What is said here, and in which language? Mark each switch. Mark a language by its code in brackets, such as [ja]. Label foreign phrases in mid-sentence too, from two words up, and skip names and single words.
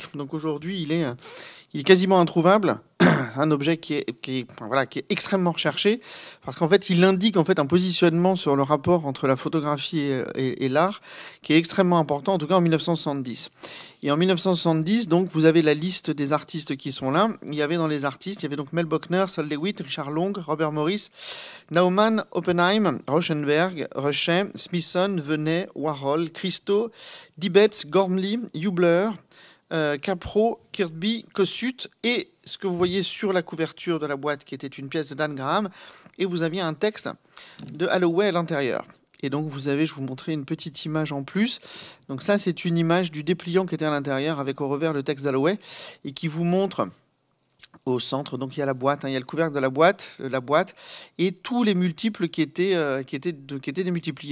[fr] Donc aujourd'hui, il est quasiment introuvable. Un objet qui est extrêmement recherché, parce qu'en fait, il indique un positionnement sur le rapport entre la photographie et l'art qui est extrêmement important, en tout cas en 1970. Et en 1970, donc, vous avez la liste des artistes qui sont là. Il y avait donc Mel Bochner, Sol DeWitt, Richard Long, Robert Morris, Naumann, Oppenheim, Rauschenberg, Rechet, Smithson, Venet, Warhol, Christo, Dibetz, Gormley, Hubler, Capro, Kirby, Kossuth, et ce que vous voyez sur la couverture de la boîte, qui était une pièce de Dan Graham, et vous aviez un texte de Holloway à l'intérieur. Et donc je vous montrer une petite image en plus. Donc ça, c'est une image du dépliant qui était à l'intérieur, avec au revers le texte d'Holloway, et qui vous montre au centre, donc il y a la boîte, il y a le couvercle de la boîte, et tous les multiples qui étaient démultipliés.